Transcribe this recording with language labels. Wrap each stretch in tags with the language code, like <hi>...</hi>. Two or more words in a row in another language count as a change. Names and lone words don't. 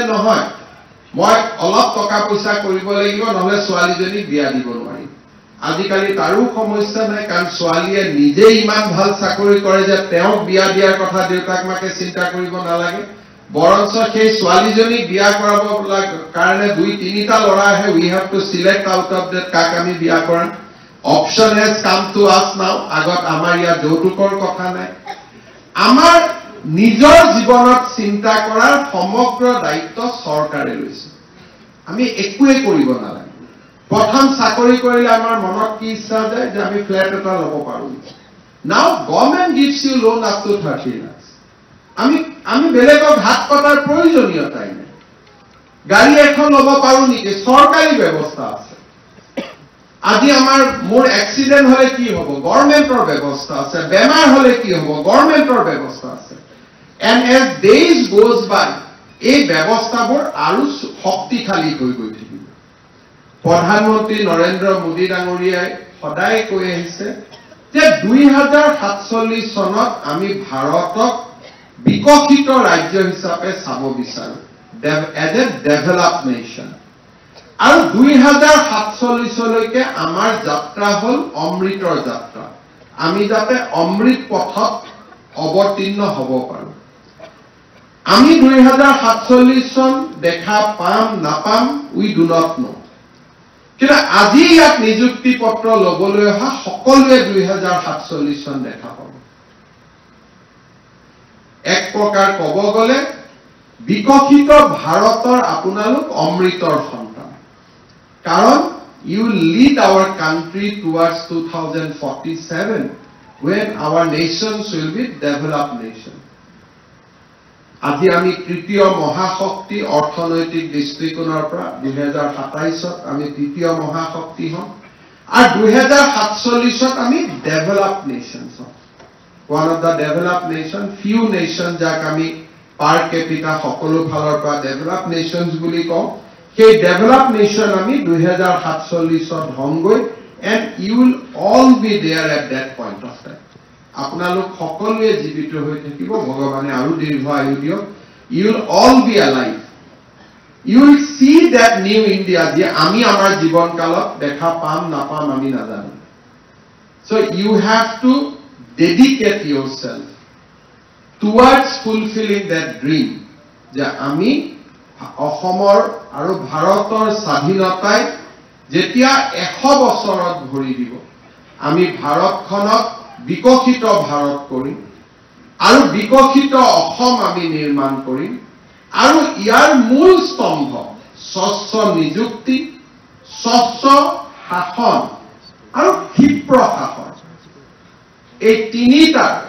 <as>নহয় মই অলপ টকা পইচা কৰিব লাগিব নহলে ছোৱালীজনী বিয়া দিব নোৱাৰিম আজিকালি তাৰো সমস্যা নাই কাৰণ ছোৱালীয়ে নিজে ইমান ভাল চাকৰি কৰে যে তেওঁক বিয়া দিয়াৰ কথা দেউতাক মাকে চিন্তা কৰিব নালাগে বৰঞ্চ সেই ছোৱালীজনী বিয়া কৰাব কাৰণে 2-3টা ল'ৰা আহে</as> <en>we have to select out of that</en> <as>কাক আমি বিয়া কৰাম</as> <en>option has come to us now</en> <as>আগত আমাৰ ইয়াত যৌতুকৰ কথা নাই আমাৰ নিজৰ জীৱনত চিন্তা কৰাৰ সমগ্ৰ দায়িত্ব চৰকাৰে লৈছে আমি একোৱে কৰিব নালাগে প্ৰথম চাকৰি কৰিলে আমাৰ মনত কি ইচ্ছা যায় যে আমি ফ্ল্যাট এটা ল'ব পাৰো</as> <en>now government gives you loan up to 30 lakh</en> <as>আমি বেলেগক হাত পতাৰ প্ৰয়োজনীয়তাই নাই গাড়ী এখন ল'ব পাৰো নেকি চৰকাৰী ব্যৱস্থা আছে আজি আমাৰ মোৰ এক্সিডেন্ট হলে কি হ'ব গভৰ্নমেন্টৰ ব্যৱস্থা আছে বেমাৰ হলে কি হ'ব গভৰ্নমেন্টৰ ব্যৱস্থা আছে</as> <en>and as days goes by</en> <as>এই ব্যৱস্থাবোৰ আৰু শক্তিশালী হৈ গৈ থাকিব প্ৰধানমন্ত্ৰী নৰেন্দ্ৰ মোদী ডাঙৰীয়াই সদায় কৈ আহিছে যে 2047 চনত আমি ভাৰতক বিকশিত ৰাজ্য হিচাপে চাব বিচাৰো</as> <en>as a developed nation</en> <as>আৰু 2047 লৈকে আমাৰ যাত্ৰা হল অমৃতৰ যাত্ৰা আমি যাতে অমৃত পথত অৱতীৰ্ণ হ'ব পাৰো আমি 2047 চন দেখা পাম নাপাম</as> <en>we do not know</en> <as>কিন্তু আজি ইয়াত নিযুক্তি পত্ৰ লবলৈ অহা সকলোৱে 2047 চন দেখা পাব এক প্ৰকাৰ ক'ব গ'লে বিকশিত ভাৰতৰ আপোনালোক অমৃতৰ সন্তান কাৰণ</as> <en>you lead our country towards 2047 when our nations will be developed nation</en> <as>আজি আমি তৃতীয় মহাশক্তি অৰ্থনৈতিক দৃষ্টিকোণৰ পৰা 2027ত আমি তৃতীয় মহাশক্তি হম আৰু 2047ত আমি</as> <en>developed nations হম one of the developed nation few nations</en> <as>যাক আমি</as> <en>per capita</en> <as>সকলো ফালৰ পৰা</as> <en>developed nations</en> <as>বুলি কওঁ সেই</as> <en>developed nation</en> <as>আমি 2047ত হমগৈ</as> <en>and you will all be there at that point of time</en> <as>আপোনালোক সকলোৱে জীৱিত হৈ থাকিব ভগৱানে আৰু দীৰ্ঘ আয়ু দিয়ক</as> <en>you will all be alive you will see that new India</en> <as>যে আমি আমাৰ জীৱন কালত দেখা পাম না পাম আমি নাজানো</as> <en>so you have to dedicate yourself towards fulfilling that dream</en> <as>যে আমি অসমৰ আৰু ভাৰতৰ স্বাধীনতাই যেতিয়া 100 বছৰত ভৰি দিব আমি ভাৰতখনক বিকশিত ভাৰত কৰিম আৰু বিকশিত অসম আমি নিৰ্মাণ কৰিম আৰু ইয়াৰ মূল স্তম্ভ স্বচ্ছ নিযুক্তি স্বচ্ছ শাসন আৰু ক্ষিপ্ৰ শাসন এই তিনিটা</as>